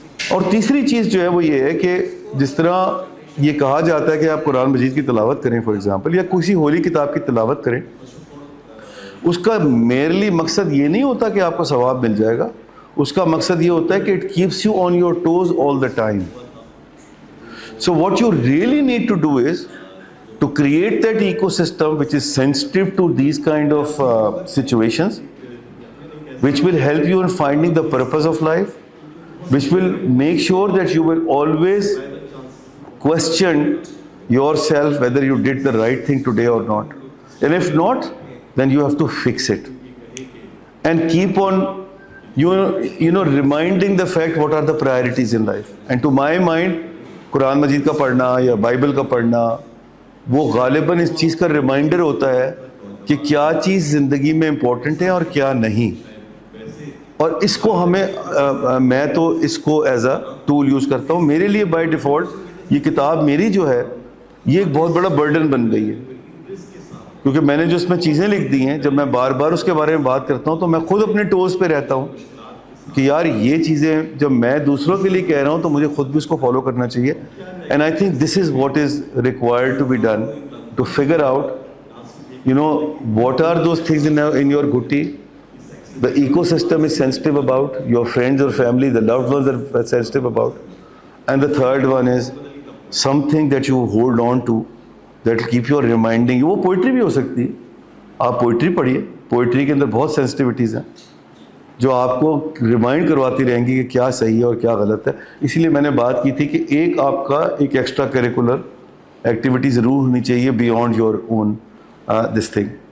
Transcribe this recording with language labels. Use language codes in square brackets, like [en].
[ur] اور تیسری چیز جو ہے وہ یہ ہے کہ جس طرح یہ کہا جاتا ہے کہ آپ قرآن مجید کی تلاوت کریں [en] for example, [ur] یا کسی ہولی کتاب کی تلاوت کریں, اس کا میرلی مقصد یہ نہیں ہوتا کہ آپ کو ثواب مل جائے گا, اس کا مقصد یہ ہوتا ہے کہ [en] It keeps you on your toes all the time. So what you really need to do is to create that ecosystem which is sensitive to these kind of situations, which will help you in finding the purpose of life, which will make sure that you will always question yourself whether you did the right thing today or not. And if not, then you have to fix it. And keep on, reminding the fact what are the priorities in life. And to my mind, [ur] قرآن مجید کا پڑھنا یا Bible کا پڑھنا وہ غالباً اس چیز کا reminder ہوتا ہے کہ کیا چیز زندگی میں امپورٹنٹ ہے اور کیا نہیں. اور اس کو میں تو اس کو ایز اے ٹول یوز کرتا ہوں. میرے لیے بائی ڈیفالٹ یہ کتاب میری جو ہے یہ ایک بہت بڑا برڈن بن گئی ہے, کیونکہ میں نے جو اس میں چیزیں لکھ دی ہیں, جب میں بار بار اس کے بارے میں بات کرتا ہوں تو میں خود اپنے ٹوز پہ رہتا ہوں کہ یار یہ چیزیں جب میں دوسروں کے لیے کہہ رہا ہوں تو مجھے خود بھی اس کو فالو کرنا چاہیے. [en] And I think this is what is required to be done to figure out what are those things in your گھٹی. The ecosystem is sensitive about, your friends or family, the loved ones are sensitive about. And the third one is something that you hold on to that will keep you reminding you. [ur] وہ poetry بھی ہو سکتی ہے, آپ poetry پڑھیے, poetry کے اندر بہت sensitivities ہیں جو آپ کو ریمائنڈ کرواتی رہیں گی کہ کیا صحیح ہے اور کیا غلط ہے. اسی لیے میں نے بات کی تھی کہ ایک آپ کا ایک ایکسٹرا کریکولر ایکٹیویٹی ضرور ہونی چاہیے [en] Beyond your own this thing.